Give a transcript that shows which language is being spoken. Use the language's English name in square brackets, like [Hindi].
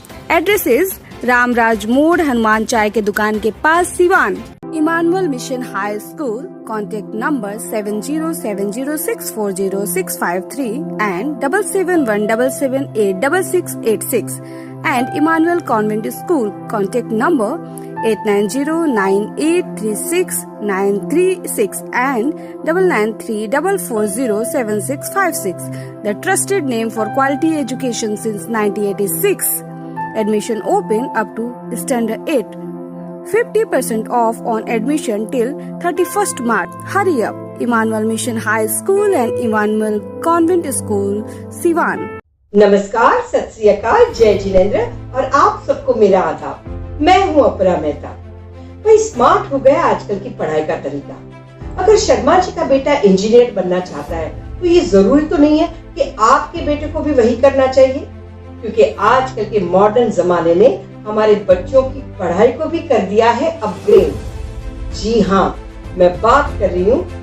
[English] Address is [Hindi] Ramraj मोड़, हनुमान चाय के दुकान के पास, Siwan. [English] Emmanuel mission high school, contact number 7070640653 and 7717786686 and Emmanuel Convent School, contact number 8909836936 and 9934407656. The trusted name for quality education since 1986. Admission open up to standard 8. 50% off on admission till 31st March. Hurry up! Emmanuel Mission High School and Emmanuel Convent School, Siwan. [Hindi] नमस्कार, सत श्री अकाल, जय जिनेंद्र और आप सबको मेरा आदाब। मैं हूँ अपरा मेहता। भाई स्मार्ट हो गया आजकल की पढ़ाई का तरीका। अगर शर्मा जी का बेटा इंजीनियर बनना चाहता है तो ये जरूरी तो नहीं है कि आपके बेटे को भी वही करना चाहिए, क्योंकि आजकल के मॉडर्न जमाने ने हमारे बच्चों की पढ़ाई को भी कर दिया है अपग्रेड। जी हाँ, मैं बात कर रही हूँ